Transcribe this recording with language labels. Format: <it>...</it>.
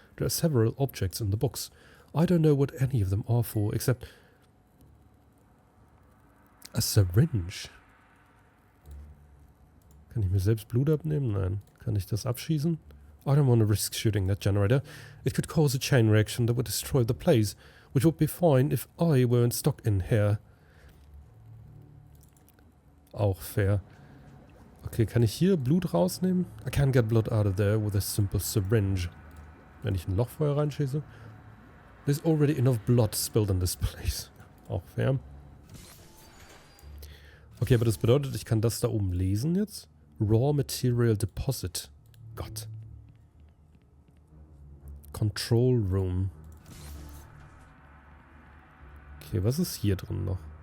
<en>There are several objects in the box. I don't know what any of them are for, except a syringe.</en> <de>Kann ich mir selbst Blut abnehmen? Nein. Kann ich das abschießen?</de> <en>I don't want to risk shooting that generator. It could cause a chain reaction that would destroy the place, which would be fine if I weren't stuck in here.</en> <de>Auch fair. Okay, kann ich hier Blut rausnehmen?</de> <en>I can't get blood out of there with a simple syringe.</en> <de>Wenn ich ein Lochfeuer reinschieße?</de> <en>There's already enough blood spilled in this place.</en> <de>Auch fair. Okay, aber das bedeutet, ich kann das da oben lesen jetzt.</de> <en>Raw Material Deposit.</en> <de>Gott.</de> <en>Control Room.</en> <de>Okay, was ist hier drin noch?</de>